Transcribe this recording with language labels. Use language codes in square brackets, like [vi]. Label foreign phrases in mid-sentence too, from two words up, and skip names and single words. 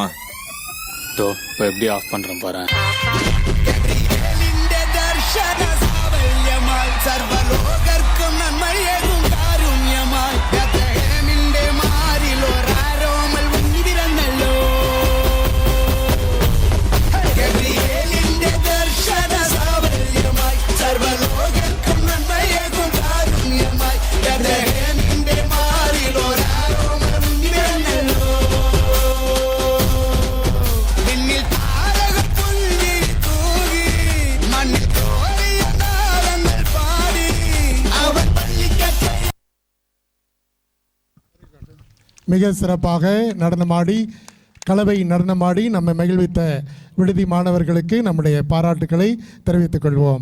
[ta] இப்போ எப்படி ஆஃப் பண்றேன் பாரு. [ml] സർവലോകർക്കും നന്മയേകും കാരുണ്യമായി ബേത്ലഹേമിന്റെ മാറിൽ ഒരാരോമൽ വന്നിരുന്നല്ലോ. ഗബ്രിയേലിന്റെ ദർശന സാഫല്യമായി സർവലോകർക്കും നന്മയേകും കാരുണ്യമായി ബേത്ലഹേമിന്റെ മാറിൽ ഒരാരോമൽ വന്നിരുന്നല്ലോ. പിന്നിൽ താരകപ്പുള്ളി തൂകി മണ്ണിൽ [ta] மிக சிறப்பாக நடனமாடி கலவை நடனமாடி நம்மை மகிழ்வித்த விடுதி மாணவர்களுக்கு நம்முடைய பாராட்டுக்களை தெரிவித்துக் கொள்வோம்.